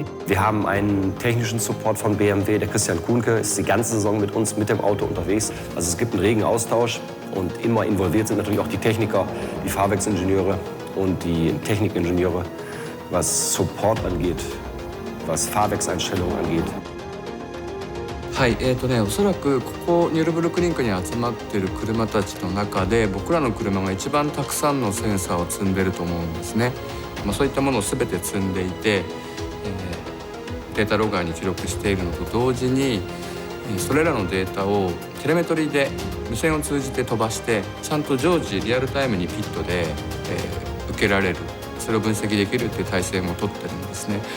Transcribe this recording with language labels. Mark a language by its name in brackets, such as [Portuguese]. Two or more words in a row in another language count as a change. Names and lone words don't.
[German] Wir haben einen technischen Support von BMW. Der Christian Kuhnke ist die ganze Saison mit uns, mit dem Auto unterwegs. Also es gibt einen regen Austausch und immer involviert sind natürlich auch die Techniker, die Fahrwerksingenieure und die Technikingenieure, was Support angeht, was Fahrwerkseinstellungen angeht. [Japanese] はい、おそらくここニュルブルクリンクに集まっている車たちの中で僕らの車が一番たくさんのセンサーを積んでると思うんですね。そういったものを全て積んでいて、データロガーに記録しているのと同時にそれらのデータをテレメトリーで無線を通じて飛ばしてちゃんと常時リアルタイムにピットで、受けられる、それを分析できるという体制も取ってるんですね。